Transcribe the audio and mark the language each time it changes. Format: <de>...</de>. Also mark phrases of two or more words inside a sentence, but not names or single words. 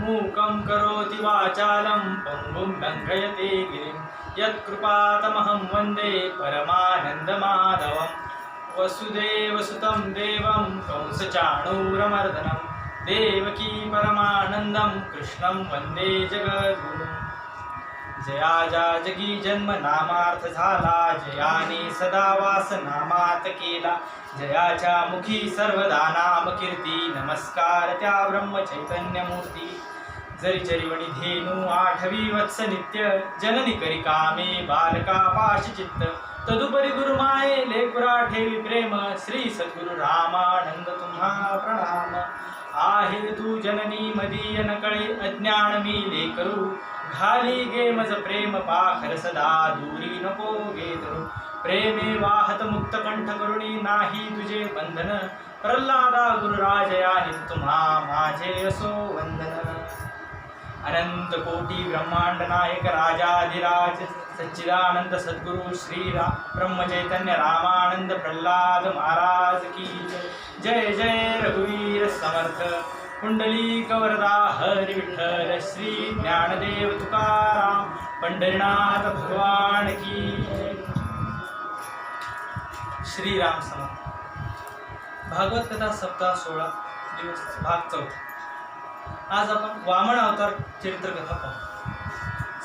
<sa>मूकं करोति वाचालं पंगुं लङ्घयते गिरिं यत्कृपातमहं वन्दे परमानन्दमाधवं। वसुदेवसुतं देवं कंसचाणूरमर्दनं देवकी परमानन्दं कृष्णं वन्दे जगद्गुरुम्।</sa> <mr>जया जगी जन्म नामार्थ झाला जयाने सदा वास नामात केला। जयाच्या मुखी सर्वदा नाम कीर्ती नमस्कार त्या ब्रह्म चैतन्य मूर्ती। जरी चरिवणी धेनु आठवी वत्स नित्य जननी करी कामे बालका पाश चित्त। तदुपरी गुरुमाये लेकुरा ठेवी प्रेम श्री सद्गुरु रामानंद तुम्हा प्रणाम। आहे तू जननी मदीय नकळे अज्ञान मी लेकरू घाली गे मज प्रेम पाखर सदा दूरी नको गे धरू। प्रेमे वाहत मुक्त कंठ करुणी नाही तुझे बंधन प्रल्हादा गुरुराजया तुम्हा माझे असो वंदन। अनंत कोटी ब्रह्मांड नायक राजाधिराज सच्चिदानंद सद्गुरु श्री ब्रह्म चैतन्य रामानंद प्रल्हाद महाराज की जय। जय रघुवीर समर्थ कुंडलिक वरदा हरि विठ्ठल श्री ज्ञानदेव तुकाराम पंढरीनाथ भगवान की। श्री राम समर्थ। भागवत कथा सप्ताह 16 दिवस भाग 4। आज आपण वामन अवतार चरित्र कथा पाहू।</mr>